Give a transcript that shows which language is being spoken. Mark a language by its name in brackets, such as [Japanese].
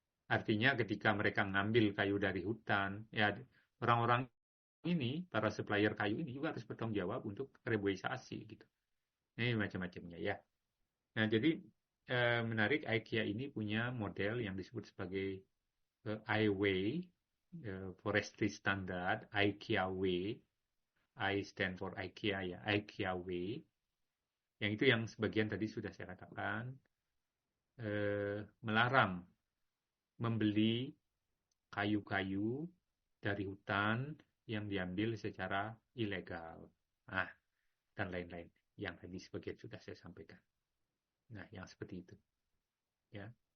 [Indonesian] Artinya ketika mereka ngambil kayu dari hutan, ya orang-orang ini, para supplier kayu ini juga harus bertanggung jawab untuk reboisasi gitu. Ini macam-macamnya ya. Nah, jadi menarik IKEA ini punya model yang disebut sebagai I-Way, Forestry Standard, IKEA Way. [English] I stand for IKEA ya, IKEA Way. [Indonesian] Yang itu yang sebagian tadi sudah saya katakan, melarang membeli kayu-kayu dari hutan yang diambil secara ilegal. Nah, dan lain-lain. Yang tadi sebagian sudah saya sampaikan. Nah, yang seperti itu. Ya.